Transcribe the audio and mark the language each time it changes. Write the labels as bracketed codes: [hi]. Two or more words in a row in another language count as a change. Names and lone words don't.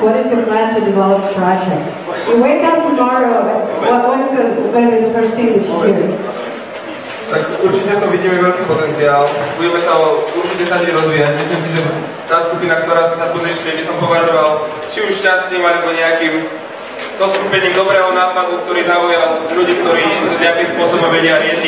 [en] What is your plan to develop a project? You wake up tomorrow, what is going to be the first thing that you do? [sk] Tak určite to vidíme veľký potenciál. Budeme sa určite snažiť rozvíjať. Myslím si, že tá skupina, ktorá sme sa tu zišli, by som považoval či už šťastným, alebo nejakým zoskupením dobrého nápadu, ktorý zaujal ľudí, ktorí nejakým spôsobom vedia riešiť.